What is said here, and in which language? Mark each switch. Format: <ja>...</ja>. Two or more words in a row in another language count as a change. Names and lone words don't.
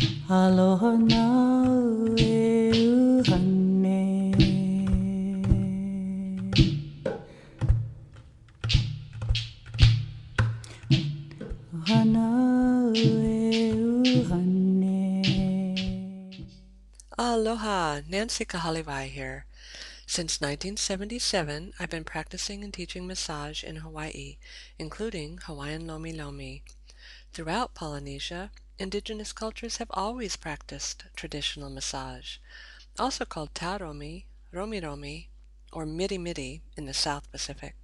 <haw>Aloha na e uhane. Hana e uhane.</haw> <en>Aloha, Nancy Kahelawai here. Since 1977, I've been practicing and teaching massage in Hawaii, including Hawaiian Lomilomi. Throughout Polynesia, indigenous cultures have always practiced traditional massage, also called taromi, romiromi, or miri-miri in the South Pacific.</en>